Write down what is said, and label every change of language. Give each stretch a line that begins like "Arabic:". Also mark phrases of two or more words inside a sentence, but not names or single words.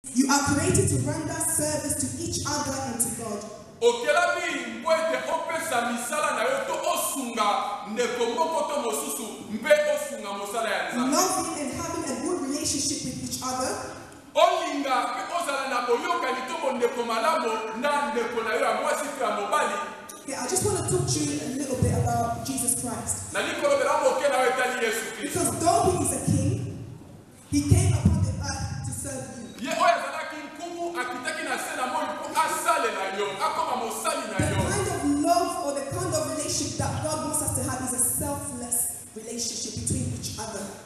English: You are created to render service to each other and to God.
Lingala: Okelami mpoete opesa misala na yo to osunga ndeko moko to mosusu mpe osunga mosala ya Nzambe.
English: Loving and having a good relationship with each other.
Lingala: Olinga pe ozala na boyokani to ndeko malamu na ndeko na yo ya mwasi pe ya mobali.
English: Okay, I just want to talk to you a little bit about Jesus Christ. Because though he is a king, he came upon the earth to serve you. The kind of love or the kind of relationship that God wants us to have is a selfless relationship between each other.